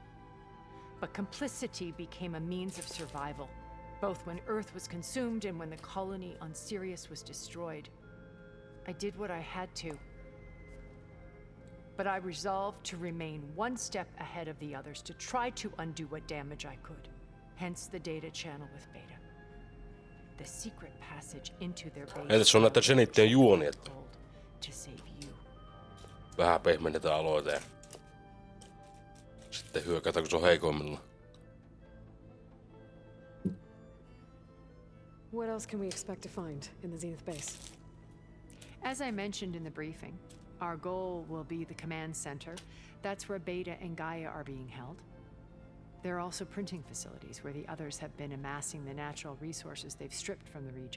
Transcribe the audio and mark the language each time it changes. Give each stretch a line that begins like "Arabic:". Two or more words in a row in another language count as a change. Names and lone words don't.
English: But complicity became a means of survival, both when Earth was consumed and when the colony on Sirius was destroyed. I did what I had to. But I resolved to remain one step ahead of the others, to try to undo what damage I could. Hence the data channel with Beta. The secret passage into their base.
Finnish: Entäs on näitä Zenittien juonia?
English: To save you.
Finnish: Vähän pehmennetään aloite. Sitten hyökätään, kun se on heikoimmilla.
English: What else can we expect to find in the Zenith base? As I mentioned in the briefing, our goal will be the command center. That's where Beta and Gaia are being held. There are also printing facilities where the others have been amassing the natural resources they've stripped from the region.